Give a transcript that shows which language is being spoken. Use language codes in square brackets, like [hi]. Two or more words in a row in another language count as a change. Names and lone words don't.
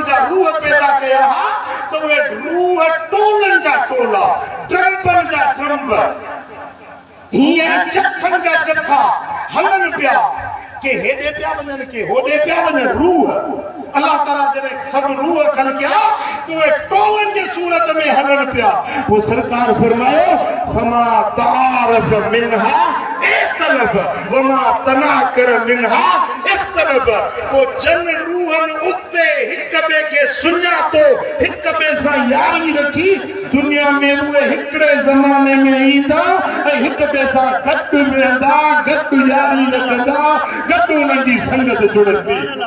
[sd] जा रूह पैदा कया हुआ त उहे रूह टोलनि जा टोला ट्रम्पनि जा ट्रम्प हीअं जथनि जा जथा हलनि पिया के हेॾे पिया वञनि के होॾे पिया वञनि रूह अल्लाह ताला जॾहिं सभु रूह खलकिया त उहे टोलनि जे सूरत में हलनि पिया पोइ सरकार फरमायो [ar] فما تعارف منها اختلف وما تناكر منها اختلف [sd] पोइ जन रूहनि उते हिक ॿिए खे सुञातो हिक ॿिए सां यारी रखी दुनिया में उहे हिकिड़े ज़माने में ईंदा ऐं हिक ॿिए सां गॾु वेंदा गॾु यारी रखंदा गॾु उन्हनि जी संगत जुड़ंदी